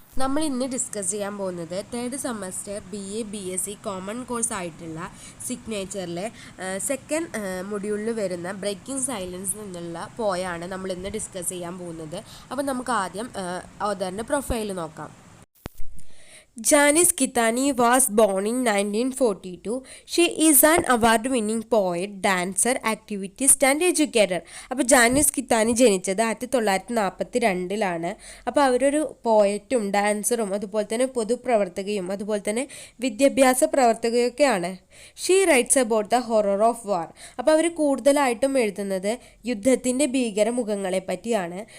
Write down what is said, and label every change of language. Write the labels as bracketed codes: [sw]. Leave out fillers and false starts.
[ml] നമ്മൾ ഇന്ന് ഡിസ്കസ് ചെയ്യാൻ പോകുന്നത് third semester BA BSc common course ആയിട്ടുള്ള സിഗ്നേച്ചറിലെ സെക്കൻഡ് മൊഡ്യൂളിൽ വരുന്ന ബ്രേക്കിംഗ് സൈലൻസ് എന്നുള്ള പോയാണ് നമ്മൾ ഇന്ന് ഡിസ്കസ് ചെയ്യാൻ പോകുന്നത്. അപ്പോൾ നമുക്ക് ആദ്യം ഓഥറിൻ്റെ പ്രൊഫൈൽ നോക്കാം. [en] Janice Kitani was born in 1942. She is an award-winning poet, dancer, activist and educator. [ml] അപ്പോൾ ജാനിസ് കിത്താനി ജനിച്ചത് 1942 അപ്പോൾ അവരൊരു പോയറ്റും ഡാൻസറും അതുപോലെ തന്നെ പൊതുപ്രവർത്തകയും അതുപോലെ തന്നെ വിദ്യാഭ്യാസ പ്രവർത്തകയൊക്കെയാണ്. [en] She writes about the horror of war. [ml] അപ്പോൾ അവർ കൂടുതലായിട്ടും എഴുതുന്നത് യുദ്ധത്തിൻ്റെ ഭീകരമുഖങ്ങളെ പറ്റിയാണ്.